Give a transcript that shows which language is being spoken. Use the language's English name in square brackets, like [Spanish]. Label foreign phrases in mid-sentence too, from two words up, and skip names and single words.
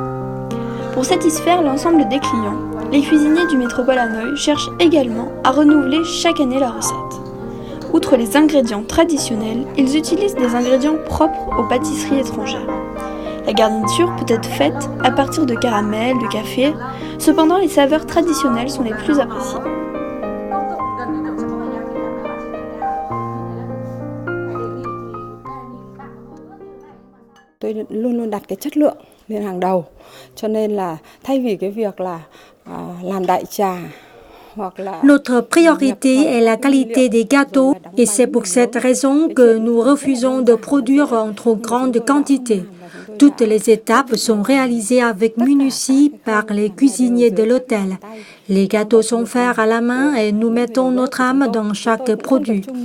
[French] Pour satisfaire l'ensemble des clients, les cuisiniers du Métropole Hanoï cherchent également à renouveler chaque année la recette. Outre les ingrédients traditionnels, ils utilisent des ingrédients propres aux pâtisseries étrangères. La garniture peut être faite à partir de caramel, de café, cependant les saveurs traditionnelles sont les plus appréciées. [Vietnamese] Tôi luôn luôn đặt cái chất lượng lên hàng đầu, cho nên là thay vì cái việc là làm đại trà. [French] Notre priorité est la qualité des gâteaux et c'est pour cette raison que nous refusons de produire en trop grande quantité. Toutes les étapes sont réalisées avec minutie par les cuisiniers de l'hôtel. Les gâteaux sont faits à la main et nous mettons notre âme dans chaque produit.